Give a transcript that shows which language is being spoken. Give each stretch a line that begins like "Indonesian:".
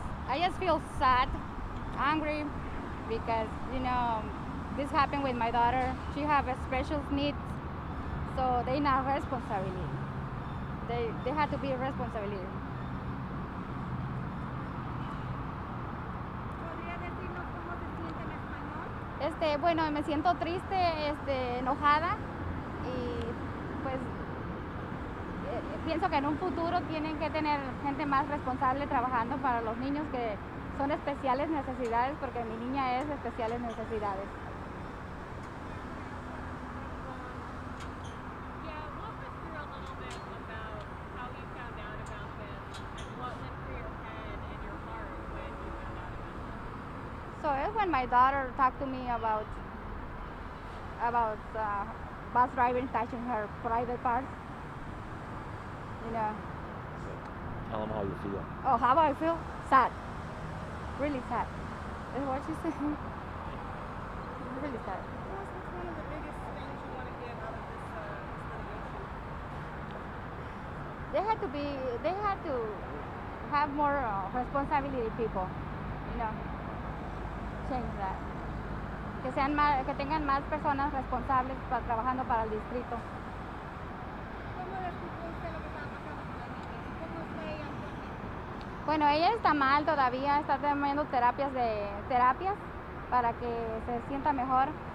English: I just feel sad, angry, because this happened with my daughter. She have a special needs, so they not responsibility. They have to be responsibility.
Spanish: ¿Podría decirnos cómo se siente en español? Bueno, me siento triste, enojada, y pues pienso que en un futuro tienen que tener gente más responsable trabajando para los niños que son especiales necesidades, porque mi niña es especiales necesidades.
English: Yeah, walk us through a little bit about how you found out about this and what went through your head and your heart when you found out about this. So it's when my daughter talked to me about bus drivers touching her private parts. Tell them how you feel. Oh, how I feel? Sad. Really sad. Is what she said. Really sad. What's one of the biggest things you want to get out of this litigation? They had to have more responsibility people, change that.
Spanish: Que tengan más personas responsables trabajando para el distrito. ¿Cómo descubrió usted lo que estaba pasando con la niña? ¿Cómo está ella actualmente? Bueno, ella está mal todavía, está tomando terapias para que se sienta mejor.